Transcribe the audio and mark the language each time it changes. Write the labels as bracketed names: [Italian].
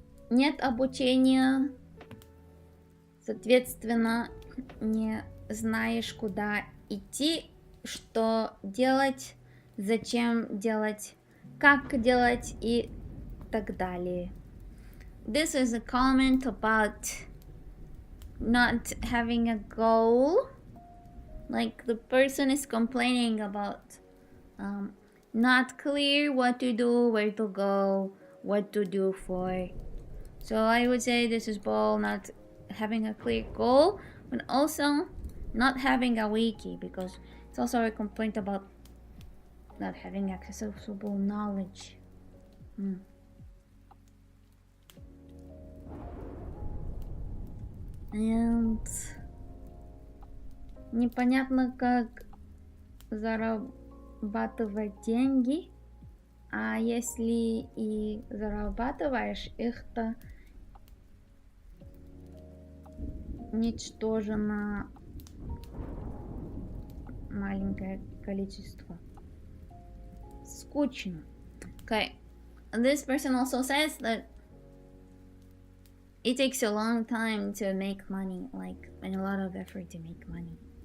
[Russian] Нет обучения, соответственно, не знаешь, куда идти, что делать, зачем делать, как делать и так далее. [English] This is a comment about not having a goal. Like the person is complaining about not clear what to do, where to go, what to do for. So I would say this is both not having a clear goal, but also not having a wiki, because it's also a complaint about not having accessible knowledge. [Russian] And непонятно, как зарабатывать деньги, а если и зарабатываешь их, то ничтожно маленькое количество. Скучно. [English] Okay, this person also says that it takes a long time to make money, like, and a lot of effort to make money.